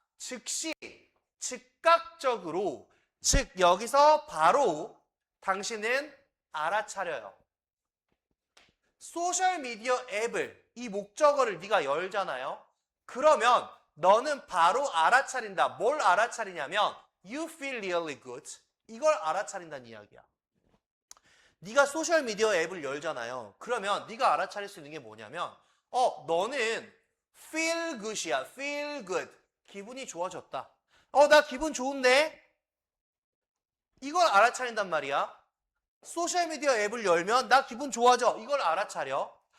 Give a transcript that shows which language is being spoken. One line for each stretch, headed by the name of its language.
Korean: 즉시 즉각적으로 즉 여기서 바로 당신은 알아차려요. 소셜미디어 앱을 이 목적어를 네가 열잖아요. 그러면 너는 바로 알아차린다. 뭘 알아차리냐면
English: You feel really good.
Korean: 이걸 알아차린다는 이야기야. 네가 소셜미디어 앱을 열잖아요. 그러면 네가 알아차릴 수 있는 게 뭐냐면 너는
English: feel good
Korean: 이야.
English: feel good.
Korean: 기분이 좋아졌다. 나 기분 좋은데? 이걸 알아차린단 말이야. 소셜미디어 앱을 열면 나 기분 좋아져. 이걸 알아차려.